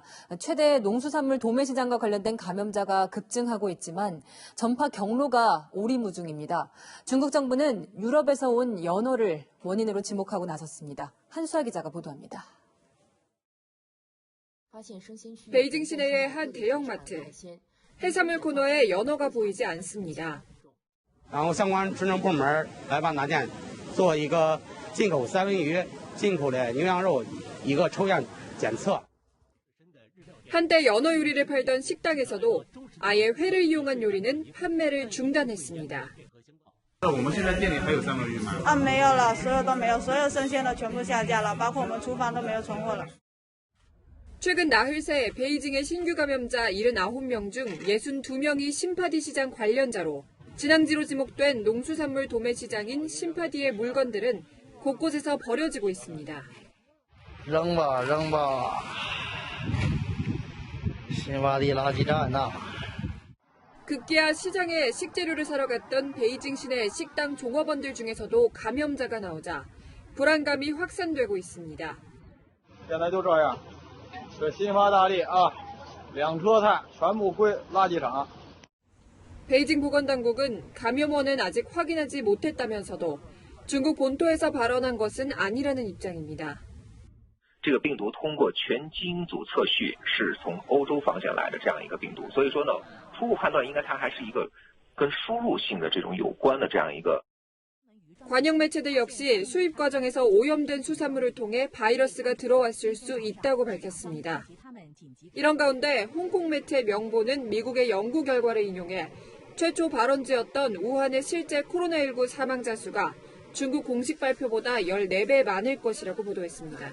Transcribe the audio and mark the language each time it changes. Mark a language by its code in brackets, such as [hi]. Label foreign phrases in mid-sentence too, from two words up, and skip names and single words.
[ko] 최대 농수산물 도매시장과 관련된 감염자가 급증하고 있지만 전파 경로가 오리무중입니다. 중국 정부는 유럽에서 온 연어를 원인으로 지목하고 나섰습니다. 한수아 기자가 보도합니다. 베이징 시내의 한 대형마트. 해산물 코너에 연어가 보이지 않습니다. [zh] 然后相关职能部门来把拿店做一个进口三文鱼、进口的牛羊肉一个抽样检测。 [ko] 한때 연어 요리를 팔던 식당에서도 아예 회를 이용한 요리는 판매를 중단했습니다. [zh] 我们现在店里还有三文鱼吗？没有了，所有都没有，所有生鲜的全部下架了，包括我们厨房都没有存货了。 [ko] 최근 나흘 새 베이징의 신규 감염자 79명 중 62명이 심파디 시장 관련자로 진앙지로 지목된 농수산물 도매시장인 심파디의 물건들은 곳곳에서 버려지고 있습니다. [zh] 扔吧扔吧，심파디垃圾站呐。 [ko] 급기야 시장에 식재료를 사러 갔던 베이징 시내 식당 종업원들 중에서도 감염자가 나오자 불안감이 확산되고 있습니다. [zh] 现在就这样，这新发大力啊，2车菜全部归垃圾场。 [ko] 베이징 보건당국은 감염원은 아직 확인하지 못했다면서도 중국 본토에서 발원한 것은 아니라는 입장입니다. [zh] 这个病毒通过全基因组测序是从欧洲方向来的这样一个病毒，所以说呢，初步判断应该它还是一个跟输入性的这种有关的这样一个。 [ko] 관영 매체들 역시 수입 과정에서 오염된 수산물을 통해 바이러스가 들어왔을 수 있다고 밝혔습니다. 이런 가운데 홍콩 매체 명보는 미국의 연구 결과를 인용해 최초 발원지였던 우한의 실제 코로나19 사망자 수가 중국 공식 발표보다 14배 많을 것이라고 보도했습니다.